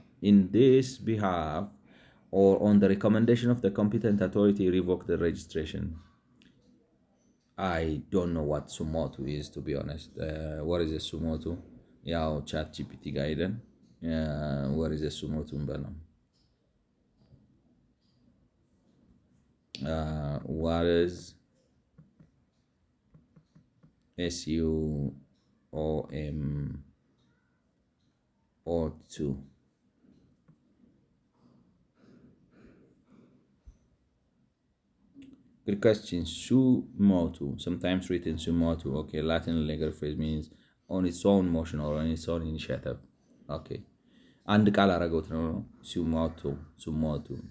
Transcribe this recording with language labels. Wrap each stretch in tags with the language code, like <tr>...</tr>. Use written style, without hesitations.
<en>in this behalf or on the recommendation of the competent authority revoke the registration። I don't know what sumotu is, to be honest. What is a sumotu?</en> <am>ያው ቻት ጂፒቲ ጋር ሄደን</am> <en>what is a sumotu</en> <am>እንበለው።</am> <en>what is SUMOTU? Good question. Sumotu, sometimes written sumotu. Okay, Latin legal phrase means on its own motion or on its own initiative. Okay.</en> <am>አንድ ቃል አረገውት ነው sumotu.</am>